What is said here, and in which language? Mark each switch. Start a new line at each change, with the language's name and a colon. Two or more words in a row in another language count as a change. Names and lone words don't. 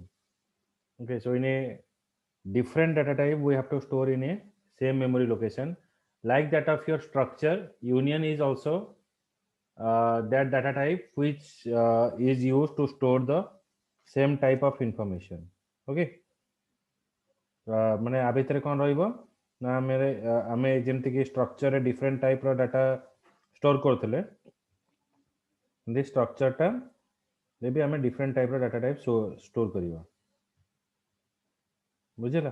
English: Okay, so in a different data type we have to store in a same memory location. Like that of your structure, union is also that data type which is used to store the same type of information.
Odia: Okay, ମାନେ ଆ ଭିତରେ କ'ଣ ରହିବ ନା ଆମେ ଯେମିତିକି ଷ୍ଟ୍ରକ୍ଚରରେ
English: different type data store
Odia: କରୁଥିଲେ, ଏମିତି ଷ୍ଟ୍ରକ୍ଚରଟା ବି ଆମେ
English: different type data type store
Odia: କରିବା। ବୁଝିଲା?